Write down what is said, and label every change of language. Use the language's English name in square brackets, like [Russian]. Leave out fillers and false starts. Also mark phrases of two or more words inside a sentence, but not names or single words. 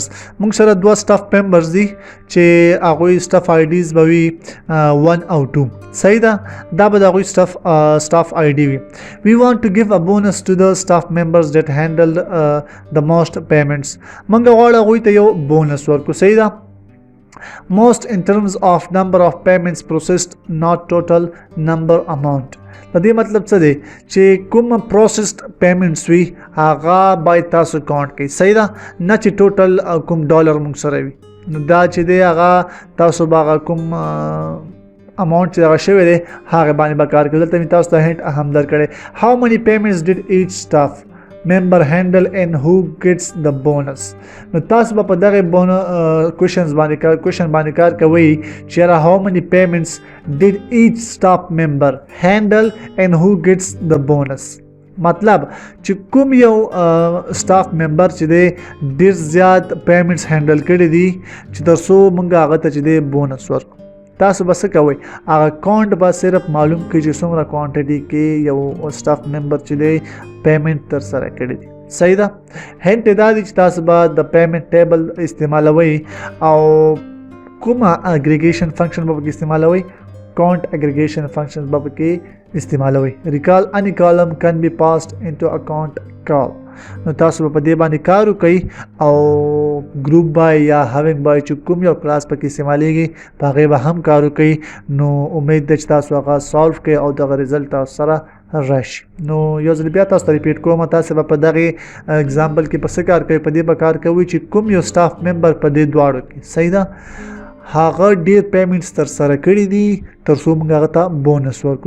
[Pashto] موږ سره 2 [English] staff members [Pashto] دي چې هغوی [English] staff IDs [Pashto] به وي 1 او 2. صحیح ده، دا به د هغوی [English] staff ID [Pashto] وي. [English] We want to give a bonus to the staff members that handle the most payments. [Pashto] موږ غواړو هغوی ته یو بونس ورکړو. صحیح ده، [English] most in terms of number of payments processed not total number amount. [Pashto] د دې مطلب څه دی چې کوم [English] processed payments [Pashto] وي هغه باید تاسو کاونټ کړئ. صحیح ده، نه چې ټوټل کوم ډالر موږ سره وي نو دا چې دی هغه تاسو به هغه کوم اماونټ چې هغه شوی دی هغه باندې به کار کوي. دلته مې تاسو ته هینټ هم درکړی. [English] how many payments did each staff member handle and who gets the bonus. [Pashto] نو تاسو به په دغه کوشن باندې کار کوئ چې [English] how many payments did each staff member handle and who gets the bonus. [Pashto] مطلب چې کوم یو [English] staff member [Pashto] چې دی ډیر زیات [English] payments handle [Pashto] کړي دي چې تر څو موږ هغه ته چې دی بونس ورکړو. تاسو به څه کوئ هغه کاونټ به صرف معلوم کړئ چې څومره کوانټټي کې یو [English] staff member [Pashto] چې دی پیمنټ تر سره کړی دی. صحیح ده، هینټ دا دی چې تاسو به د [English] payment table [Pashto] استعمالوئ او کومه [English] aggregation function [Pashto] به پکې استعمالوئ، [English] count aggregation functions [Pashto] به پکې استعمالوئ. [English] recall any column can be passed into a count call. [Pashto] نو تاسو په دې باندې کار وکړئ او [English] group by [Pashto] یا [English] having by [Pashto] چې کوم یو کلاس پکې استعمالیږي په هغې به هم کار وکړئ. نو امید ده چې تاسو هغه سالو کړئ او دغه رزلټ تاسو سره راشي. نو یو ځل بیا تاسو ته ریپیټ کوم، تاسو به په دغې اگزامپل کې په څه کار کوئ، په دې به کار کوئ چې کوم یو [English] staff member [Pashto] په دې دواړو کې صحیح ده هغه ډیر پیمنټس تر سره کړي دي تر څو موږ هغه ته بونس ورکړو.